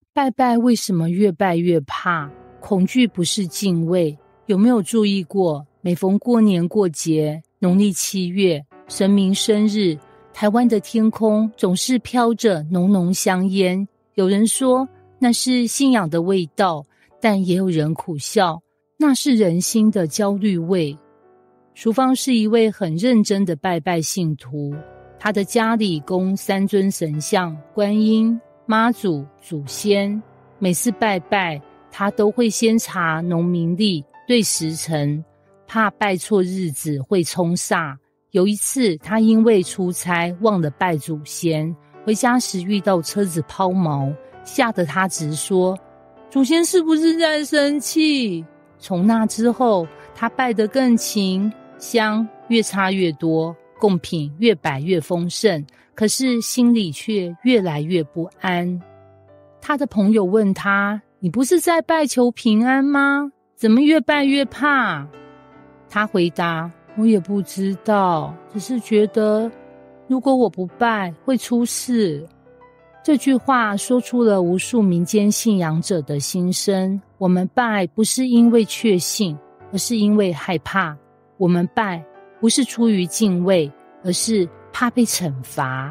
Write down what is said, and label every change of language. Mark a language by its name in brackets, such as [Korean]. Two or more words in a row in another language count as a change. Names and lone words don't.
[Chinese] 拜拜為什麼越拜越怕？恐懼不是敬畏。有沒有注意過，每逢過年過節，農曆7月，神明生日，台灣的天空總是飄着濃濃香煙。有人說那是信仰的味道，但也有人苦笑，那是人心的焦慮味。淑芳是一位很認真的拜拜信徒，她的家裡供3尊神像，觀音、媽祖、祖先。每次拜拜，她都會先查農民曆，對時辰，怕拜錯日子會沖煞。有一次，她因為出差忘了拜祖先，回家時遇到車子拋錨，嚇得她直說：“祖先是不是在生氣？” 從那之後，她拜得更勤，香越插越多，貢品越擺越豐盛，可是心裡卻越來越不安。他的朋友問他：“你不是在拜求平安嗎？怎麼越拜越怕？”他回答：“我也不知道，只是覺得如果我不拜會出事。” 這句話說出了無數民間信仰者的心聲。我們拜不是因為確信，而是因為害怕。我們拜不是出於敬畏，而是怕被懲罰。